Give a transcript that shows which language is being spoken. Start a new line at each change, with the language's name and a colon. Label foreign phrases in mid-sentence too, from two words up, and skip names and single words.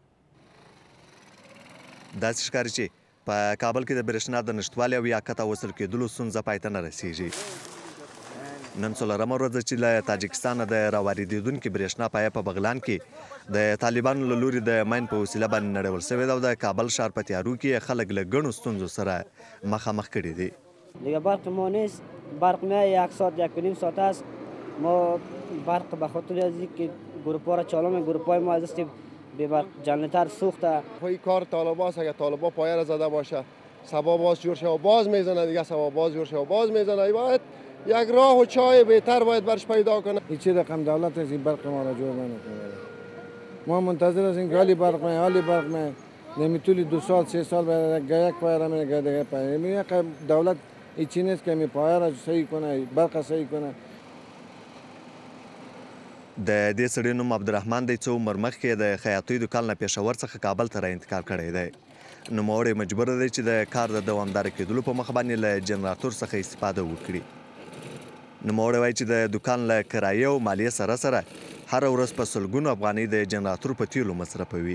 Pashto: داسې ښکاري چې په کابل کې د برېښنا د نشتوالي او یا کته وصل کېدلو ستونزه پای ته نه رسیږي. نن 14مه ورځ چې له تاجکستانه د راواردېدونکې برېښنا پایه په بغلان کې د طالبانو له لوري د ماین په وسیله باندې نړول شوې ده او د کابل ښار په تیارو کې خلک له ګڼو ستونزو سره مخامخ کړي دي.
Persian: دیگه برق ما نیست، برق میاد 1 ساعت 1.5 ساعت است. ما برق به خاطر از اینکه گروپ‌ها را چالو می گروپ‌های ما از است جنراتور سوخته. پای کار طالبا است، اگه طالبا پایه را زده باشه صبا باز جور شه و باز میزنه، دیگه صبا باز جور شه و باز میزنه. باید یک راه و چای بهتر باید برش پیدا کنه. هیچ رقم دولت از این برق ما را جور نمیکنه. ما منتظر هستیم که حالی برق می حالی برق می نمیتونی 2 سال 3 سال بعد یک پایه را میگه دیگه پایه میگه دولت هیچی نیست که می پایه را صحیح کنه، برق صحیح کنه.
Pashto: د دې سړي نوم عبدالرحمن دی، څو عمر مخکې د خیاطۍ دکان له پېښور څخه کابل ته را انتقال کړی دی. نوموړی مجبور دی چې د کار د دوامداره کېدلو په مخ باندې له جنراتور څخه استفاده وکړي. نوموړی وایي چې د دکان له کرایې او مالیې سره سره هره ورځ په سلګونو افغانۍ د جنراتور په تیلو مصرفوي.